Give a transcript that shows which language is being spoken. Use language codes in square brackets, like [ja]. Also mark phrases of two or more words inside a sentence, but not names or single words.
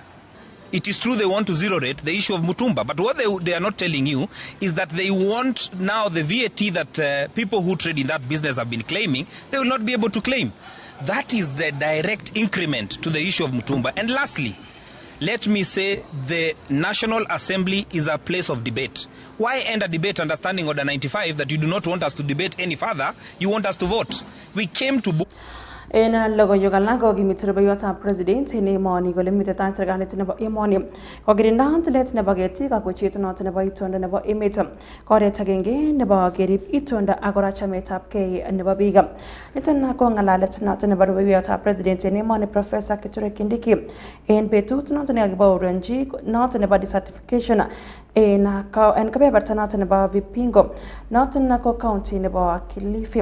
[en] It is true they want to zero rate the issue of Mutumba, but what they are not telling you is that they want now the VAT that people who trade in that business have been claiming, they will not be able to claim. That is the direct increment to the issue of Mutumba. And lastly, let me say the National Assembly is a place of debate. Why end a debate under Standing Order 95 that you do not want us to debate any further? You want us to vote. We came to... [kln] En logoiywek alak kokimit rubeiwotab president en emoni kole mitetai serikalit nebo emoni kokirinda tilet nebo ketik ak wechet noton nebo itondo nebo emet oret agenge nebo kerib itondo ak kora chametabgei nebo biik. Niton ko ng'alalet noton nebo rubeiwotab president en emoni Professor Kithure Kindiki en betut noton nekakibaorionji noton nebo desertification en kebeberta noton nebo Vipingo noton ko county nebo Kilifi.